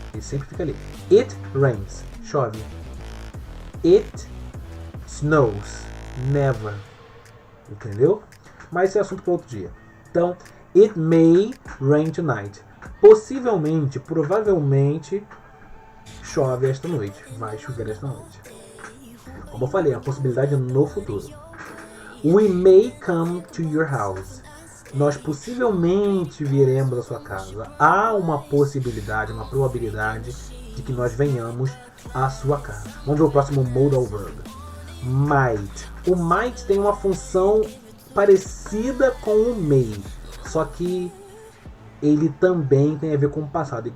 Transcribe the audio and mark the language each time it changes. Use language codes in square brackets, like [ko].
[pt] Ele sempre fica ali. [en] It rains, [pt] chove. [en] It snows, [pt] neva. Entendeu? Mas esse é assunto para outro dia. Então, [en] it may rain tonight. [pt] Possivelmente, provavelmente, chove esta noite. Vai chover esta noite. Como eu falei, a possibilidade no futuro. [en] We may come to your house. [pt] Nós possivelmente viremos à sua casa. Há uma possibilidade, uma probabilidade de que nós venhamos à sua casa. Vamos ver o próximo modal verb. Might. O might tem uma função parecida com o may, só que ele também tem a ver com o passado.